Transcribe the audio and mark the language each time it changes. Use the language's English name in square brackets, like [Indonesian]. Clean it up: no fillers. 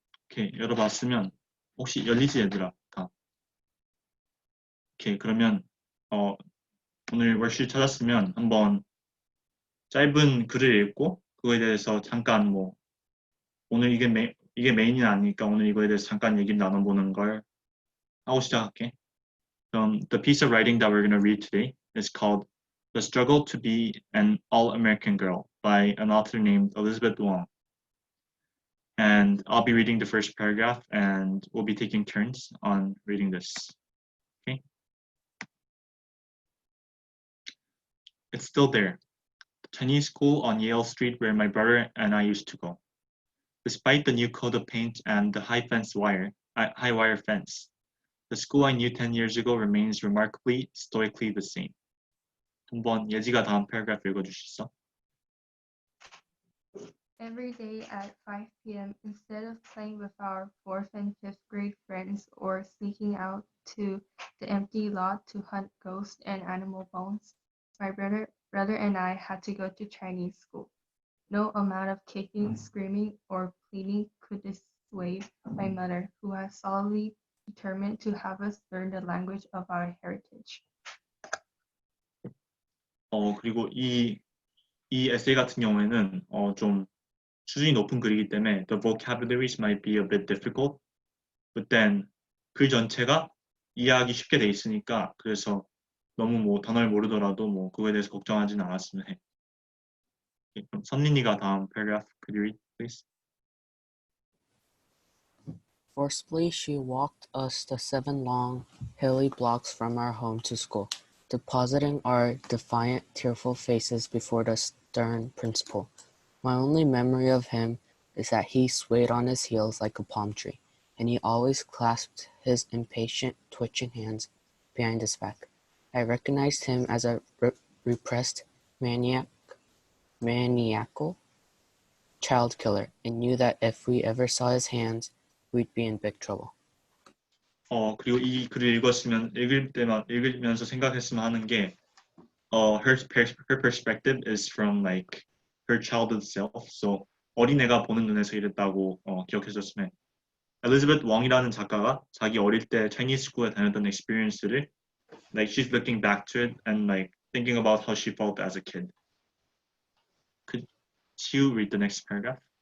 [Korean] 오케이, 열어봤으면 혹시 열리지 얘들아? 다. 오케이, 그러면 오늘 월시트 찾았으면 한번 짧은 글을 읽고 그거에 대해서 잠깐 오늘 이게 메인이 아니니까 오늘 이거에 대해서 잠깐 얘기를 나눠보는 걸 하고 시작할게. 그럼 [English] the piece of writing that we're going to read today is called The Struggle to Be an All-American Girl by an author named Elizabeth Wong. And I'll be reading the first paragraph and we'll be taking turns on reading this. Okay? It's still there. The Chinese school on Yale Street where my brother and I used to go. Despite the new coat of paint and the high wire fence, the school I knew 10 years ago remains remarkably, stoically the same. [Korean] 한번 예지가 다음 패러그래프 읽어줄 수 있어? [English] Every day at 5 p.m., instead of playing with our 4th and 5th grade friends or sneaking out to the empty lot to hunt ghosts and animal bones, my brother and I had to go to Chinese school. No amount of kicking, screaming, or pleading could dissuade my mother, who was solidly determined to have us learn the language of our heritage. [Korean] 그리고 이 에세이 같은 경우에는 좀 수준이 높은 글이기 때문에 [English] the vocabularies might be a bit difficult, but then [Korean] 글 전체가 이해하기 쉽게 돼 있으니까 그래서 너무 단어를 모르더라도 그거에 대해서 걱정하지는 않았으면 해. 그럼 선린이가 다음 [English] paragraph could you read, please? Forcibly, she walked us the 7 long, hilly blocks from our home to school, depositing our defiant, tearful faces before the stern principal. My only memory of him is that he swayed on his heels like a palm tree, and he always clasped his impatient, twitching hands behind his back. I recognized him as a repressed, maniacal child killer, and knew that if we ever saw his hands, we'd be in big trouble. [Korean] 그리고 이 글을 읽으면서 생각했으면 하는 게 [English] her perspective is from like her childhood self. [Korean] So 어린애가 보는 눈에서 이랬다고 기억해줬으면 해. 엘리자베트 웡이라는 작가가 자기 어릴 때 차이니즈 스쿨에 다녔던 [English] experience를 like she's looking back to it and like thinking about how she felt as a kid. Could you read the next paragraph?